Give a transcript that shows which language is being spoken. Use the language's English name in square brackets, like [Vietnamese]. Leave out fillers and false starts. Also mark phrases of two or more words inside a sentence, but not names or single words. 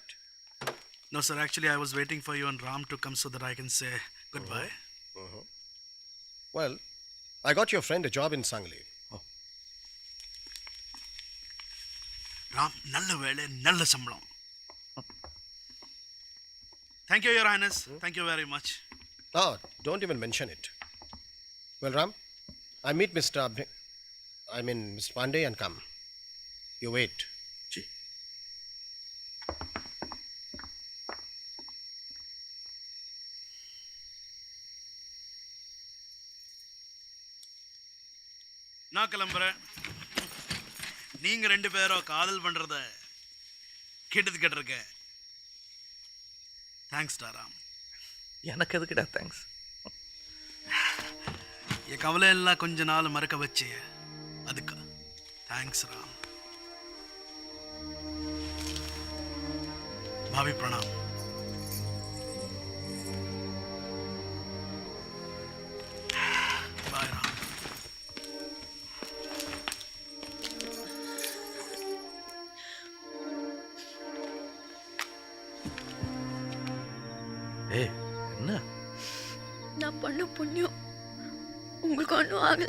[English] No, sir. Actually, I was waiting for you and Ram to come so that I can say goodbye. Well, I got your friend a job in Sangli. [Tamil] Ram, நல்ல வேலை, நல்ல சம்பளம். [English] Thank you, Your Highness. Thank you very much. Oh, don't even mention it. Well, Ram, I meet Mr. Pandey and come. You wait. [Tamil] Ji. நான் கிளம்புறேன். நீங்க ரெண்டு பேரும் காதல் பண்றத கேட்டிருக்கேன். தேங்க்ஸ் ராம். எனக்கு எதுக்குடா தேங்க்ஸ்? என் கவலை எல்லாம் கொஞ்ச நாள் மறக்க வச்சே, அதுக்கு தேங்க்ஸ் ராம். [Hindi] भाभी प्रणाम. [English] बाय राम. [Tamil] ஏய் என்ன? நான் பண்ண புண்ணியம் உங்களுக்கு ஒன்றும் ஆகல.